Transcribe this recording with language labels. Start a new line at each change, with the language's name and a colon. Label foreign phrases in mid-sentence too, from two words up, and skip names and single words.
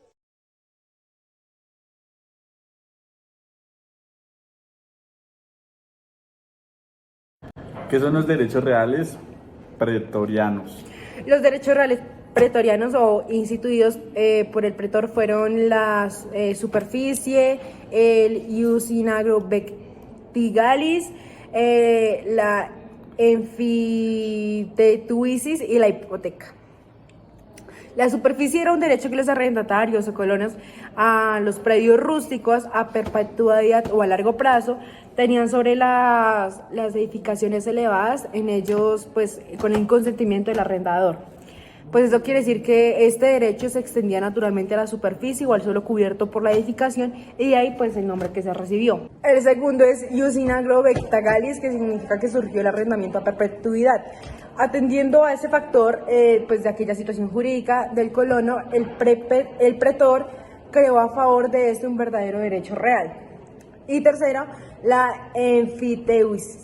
Spanish: ¿Qué son los derechos reales pretorianos? Los derechos reales pretorianos o instituidos por el pretor fueron la superficie, el
Latin: ius in agro vectigalis,
Spanish: la enfitetuisis y la hipoteca. La superficie era un derecho que los arrendatarios o colonos a los predios rústicos a perpetuidad o a largo plazo tenían sobre las edificaciones elevadas, en ellos pues con el consentimiento del arrendador. Pues eso quiere decir que este derecho se extendía naturalmente a la superficie o al suelo cubierto por la edificación, y de ahí pues el nombre que se recibió. El segundo es
Latin: ius in agro vectigalis,
Spanish: que significa que surgió el arrendamiento a perpetuidad. Atendiendo a ese factor, pues de aquella situación jurídica del colono, el pretor creó a favor de este un verdadero derecho real. Y tercera, la enfiteusis.